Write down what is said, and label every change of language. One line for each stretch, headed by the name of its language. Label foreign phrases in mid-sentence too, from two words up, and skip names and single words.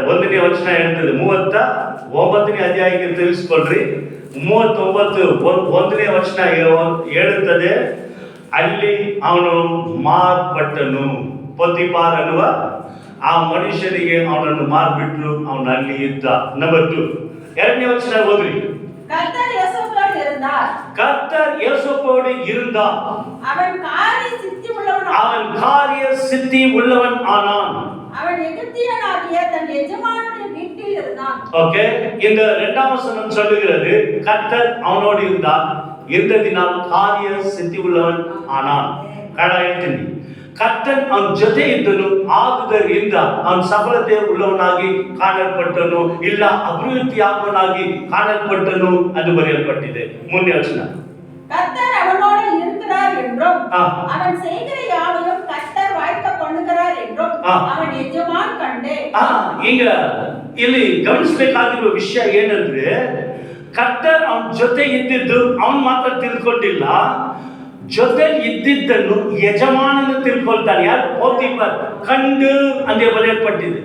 Kannada: 1ನೇ ವಚನ ಹೇಳ್ತದೆ, 39ನೇ ಅಧ್ಯಾಯಕ್ಕೆ ತಿಳಿಸ್ಕೊಳ್ರಿ. 39 1ನೇ ವಚನ ಹೇಳುತ್ತದೆ, ಅಲ್ಲಿ ಅವನು ಮಾರ್ಪಟ್ಟನು. ಪೋತಿಫಾರ್ ಅನ್ನುವ ಆ ಮನುಷ್ಯನಿಗೆ ಅವನನ್ನು ಮಾರ್ಬಿಟ್ರು. ಅವನು ಅಲ್ಲಿ ಇದ್ದ. ನಂಬರ್ 2 2ನೇ ವಚನ ಓದ್ರಿ.
Tamil: கர்த்தர் யோசேப்போடு இருந்தார். கர்த்தர் யோசேப்போடு இருந்தார். அவன் காரிய சித்தி உள்ளவன் ஆனான். அவன் எகிப்தியனாகிய தன் எஜமானுடைய வீட்டில் இருந்தான். ஓகே, இந்த 2ஆம் வசனம் சொல்லுகிறது, கர்த்தர் அவனோடு இருந்தார், இருந்ததினால் காரிய சித்தி உள்ளவன் ஆனான்.
Kannada: ಹೇಳ್ತೀನಿ, ಕರ್ತನ್ ಅವನ ಜೊತೆ ಇದ್ದನು, ಆದುದರಿಂದ ಅವನ ಸಫಲತೆ ಉಳ್ಳವನಾಗಿ ಕಾಣಲ್ಪಟ್ಟನು, ಇಲ್ಲ ಅಭಿವೃದ್ಧಿ ಆಗುವನಾಗಿ ಕಾಣಲ್ಪಟ್ಟನು ಅದು ಬರೆಯಲ್ಪಟ್ಟಿದೆ. 3ನೇ ವಚನ,
Tamil: கர்த்தர் அவனோடு இருக்கிறார் என்றும் அவன் செய்கிற யாவையும் கர்த்தர் வாய்க்க பண்ணுகிறார்
Kannada: ಅವನ ಯಜಮಾನ್ ಕಂಡೆ. ಈಗ ಇಲ್ಲಿ ಗಮನಿಸಬೇಕಾಗಿರುವ ವಿಷಯ ಏನಂದ್ರೆ, ಕರ್ತರ್ ಅವನ ಜೊತೆ ಇದ್ದಿದ್ದು ಅವನ್ ಮಾತ್ರ ತಿಳ್ಕೊಂಡಿಲ್ಲ, ಜೊತೆ ಇದ್ದಿದ್ದನ್ನು ಯಜಮಾನನು ತಿಳ್ಕೊಳ್ತಾನೆ. ಯಾರು? ಪೋತಿಫರ್ ಕಂಡು ಅಂದೇ ಬರೆಯಲ್ಪಟ್ಟಿದೆ.